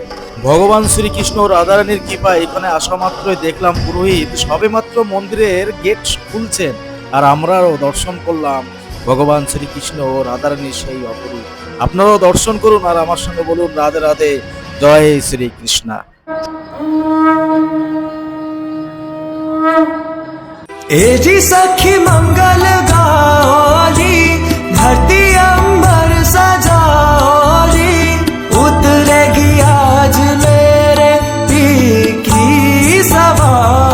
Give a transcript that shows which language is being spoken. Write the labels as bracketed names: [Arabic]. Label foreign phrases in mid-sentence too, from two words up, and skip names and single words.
[Bangla] ভগবান শ্রীকৃষ্ণ ও রাধারানীর কৃপা এখানে আসা মাত্রই দেখলাম পুরোহিত সবেমাত্র মন্দিরের গেট খুলছেন, আর আমরাও দর্শন করলাম ভগবান শ্রীকৃষ্ণ ও রাধারানীর সেই অপরূপ। আপনারাও দর্শন করুন আর আমার সঙ্গে বলুন রাধে রাধে, জয় শ্রীকৃষ্ণ। [Hindi] ए जी सखी मंगल गाओरी, धरती अंबर सजाओरी, उतरेगी आज मेरे पी की सवारी।